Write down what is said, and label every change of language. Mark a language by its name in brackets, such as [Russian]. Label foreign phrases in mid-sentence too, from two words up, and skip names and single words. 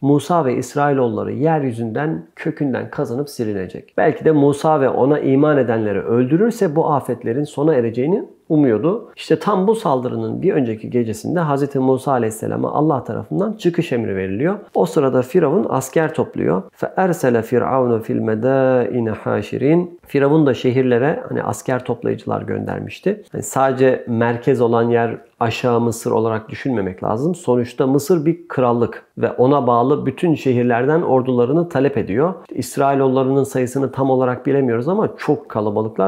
[Turkish] Musa ve İsrailoğulları yeryüzünden kökünden kazınıp silinecek. Belki de Musa ve ona iman edenleri öldürürse bu afetlerin sona ereceğini umuyordu. İşte tam bu saldırının bir önceki gecesinde Hz. Musa Aleyhisselam'a Allah tarafından çıkış emri veriliyor. O sırada Firavun asker topluyor. [Arabic] فَاَرْسَلَ فِرْعَوْنُ فِي الْمَدَائِنَ حَاشِرِينَ. [Turkish] Firavun da şehirlere asker toplayıcılar göndermişti. Sadece merkez olan yer aşağı Mısır olarak düşünmemek lazım. Sonuçta Mısır bir krallık ve ona bağlı bütün şehirlerden ordularını talep ediyor. İsrailoğullarının sayısını tam olarak bilemiyoruz ama çok kalabalıklar.